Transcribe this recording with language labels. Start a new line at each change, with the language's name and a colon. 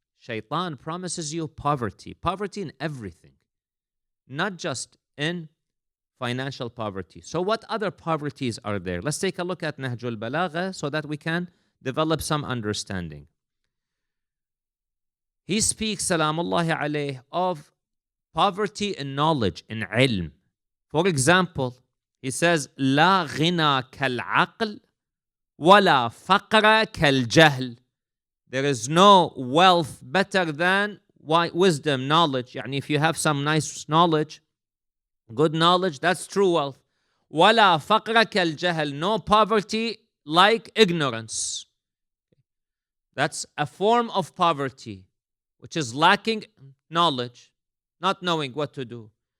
English: Shaitan promises you poverty in everything, not just in financial poverty. So what other poverties are there? Let's take a look at Nahj al-Balaghah so that we can develop some understanding. He speaks, salamullahi alayh, of poverty in knowledge, in ilm. For example, he says,
Arabic: لا غنى كالعقل ولا فقر كالجهل.
English: There is no wealth better than wisdom, knowledge. Yani if you have some nice knowledge, good knowledge, that's true wealth.
Arabic: ولا فقر كالجهل.
English: No poverty like ignorance. That's a form of poverty, which is lacking knowledge, not knowing what to do.